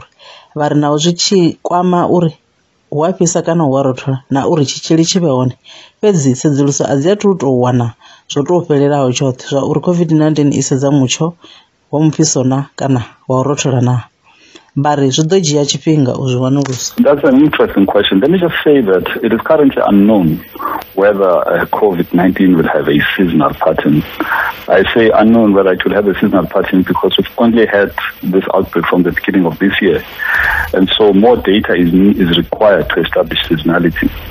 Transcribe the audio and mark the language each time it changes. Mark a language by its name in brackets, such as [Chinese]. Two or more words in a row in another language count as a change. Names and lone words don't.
[Venda] Vha ri naho zwi tshi kwama uri hu a fhisa kana hu a rothola na uri tshitzhili tshi vhe hone fhedzi sedzuluso a dzi athu tou wana zwo tou fhelelaho tshoṱhe zwa uri COVID-19 i sedza mutsho wa mufhiso na kana wa u rothola na. Bari zwi ḓo dzhia tshifhinga u zwi wanulusa. [English] That's an interesting question. Let me just say that it is currently unknown whether COVID-19 will have a seasonal pattern. I say unknown whether it will have a seasonal pattern because we've only had this outbreak from the beginning of this year. And so more data is required to establish seasonality.